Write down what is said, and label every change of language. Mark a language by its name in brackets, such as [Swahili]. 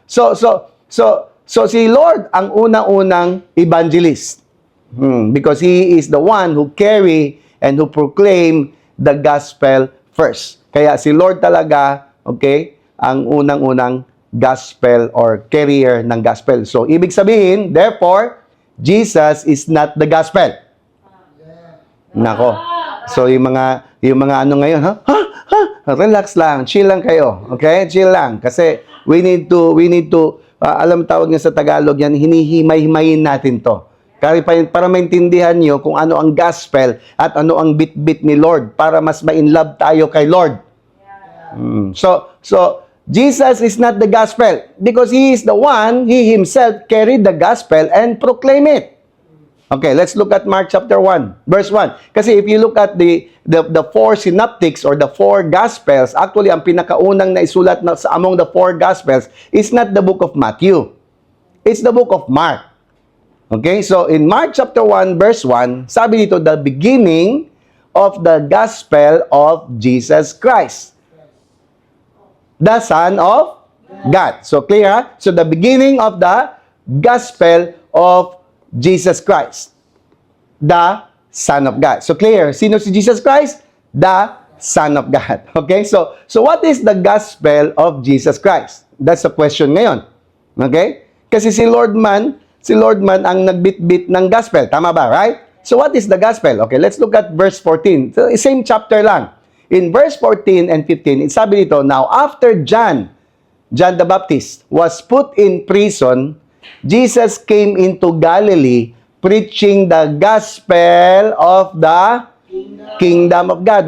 [Filipino] So si Lord ang unang-unang evangelist. [English] Because He is the one who carry and who proclaim the gospel first. [Filipino] Kaya si Lord talaga, okay, ang unang-unang gospel or carrier ng gospel. [English] So [Filipino] ibig sabihin, [English] therefore, Jesus is not the gospel. [Filipino] Nako. So yung mga ano ngayon, relax lang, chill lang kayo. Okay? Chill lang kasi [English] we need to [Filipino] alam tawag nga sa Tagalog yan, hinihimay-himayin natin to. Para maintindihan nyo kung ano ang gospel at ano ang bit-bit ni Lord para mas ma-inlove tayo kay Lord. [English] So Jesus is not the gospel because He is the one, He Himself carried the gospel and proclaim it. Okay, let's look at Mark chapter 1, verse 1. Kasi if you look at the four synoptics or the four gospels, actually [Filipino] ang pinakaunang naisulat [English] among the four gospels is not the book of Matthew. It's the book of Mark. Okay, so in Mark chapter 1, verse 1, [Filipino] sabi dito, [English] the beginning of the gospel of Jesus Christ, the Son of God. So clear, ha? So the beginning of the gospel of Jesus Christ, the Son of God. So clear, [Filipino] sino si [English] Jesus Christ? The Son of God. Okay, so what is the gospel of Jesus Christ? That's the question ngayon. Okay? [Filipino] Kasi si Lord man ang nagbitbit ng gospel. Tama ba, [English] right? So what is the gospel? Okay, let's look at verse 14. So, same chapter lang. In verse 14 and 15, [Filipino] sabi dito, [English] now after John the Baptist was put in prison, Jesus came into Galilee preaching the gospel of the kingdom of God.